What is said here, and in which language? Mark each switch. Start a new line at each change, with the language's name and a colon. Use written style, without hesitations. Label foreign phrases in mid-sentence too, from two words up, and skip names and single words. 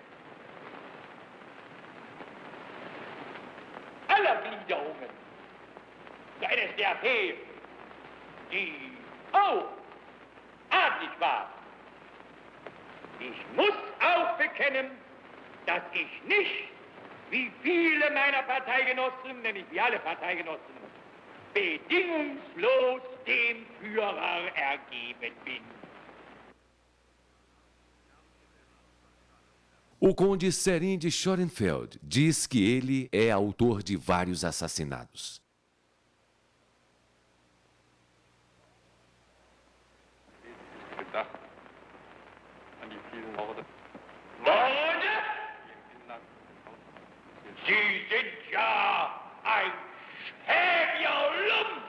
German: Aller Gliederungen der NSDAP, die auch adlig war. Ich muss auch bekennen, dass ich nicht, wie viele meiner Parteigenossen, nämlich wie alle Parteigenossen, bedingungslos dem Führer ergeben bin.
Portuguese: O conde Serin de Schoenfeld diz que ele é autor de vários assassinatos.
German: Gedacht an die vielen Morde. Morde? Sie sind ja ein schäbiger Lump.